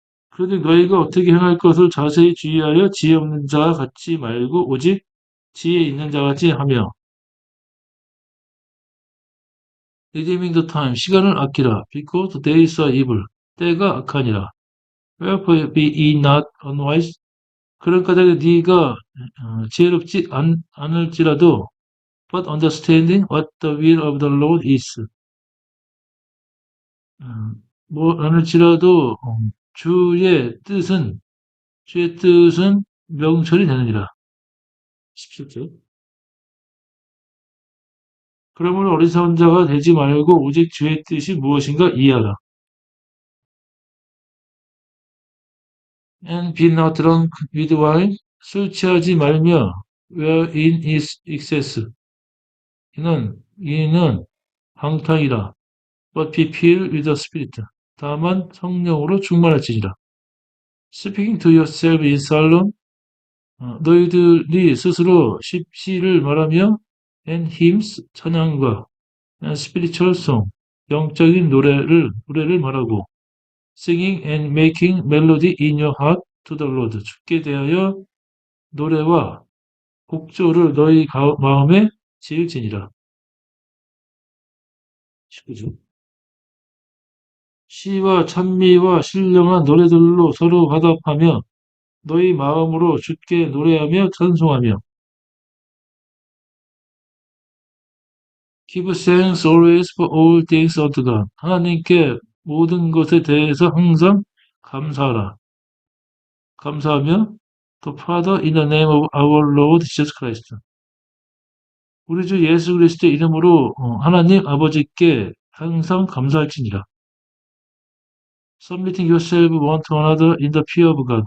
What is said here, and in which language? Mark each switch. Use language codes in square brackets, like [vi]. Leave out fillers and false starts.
[ko] 그러니 너희가 어떻게 행할 것을 자세히 주의하여 지혜 없는 자 같지 말고 오직 지혜 있는 자 같이 하며 [en] redeeming the time, [ko] 시간을 아끼라. [en] because the days are evil, [ko] 때가 악하니라. [en] wherefore be ye not unwise. [ko] 그런 까닭에 네가 지혜롭지 않을지라도 [en] but understanding what the will of the Lord is. [ko] 뭐 않을지라도 주의 뜻은 명철이 되느니라. 17절. 그러므로 어리석은 자가 되지 말고 오직 주의 뜻이 무엇인가 이해하라. [en] And be not drunk with wine. [ko] 술 취하지 말며 [en] wherein is excess. [ko] 이는 방탕이라. [en] But be filled with the Spirit. [ko] 다만 성령으로 충만할지니라. [en] Speaking to yourself in psalm. [ko] 너희들이 스스로 시를 말하며 [en] and hymns, [ko] 찬양과 [en] and spiritual song, [ko] 영적인 노래를 말하고 [en] singing and making melody in your heart to the Lord. [ko] 주께 대하여 노래와 곡조를 너희 마음에 지을지니라. 19절. 시와 찬미와 신령한 노래들로 서로 화답하며 너희 마음으로 주께 노래하며 찬송하며 [en] Give thanks always for all things unto God. [ko] 하나님께 모든 것에 대해서 항상 감사하며 [en] The Father in the name of our Lord Jesus Christ. [ko] 우리 주 예수 그리스도의 이름으로 하나님 아버지께 항상 감사할지니라. [en] Submitting yourself one to another in the fear of God.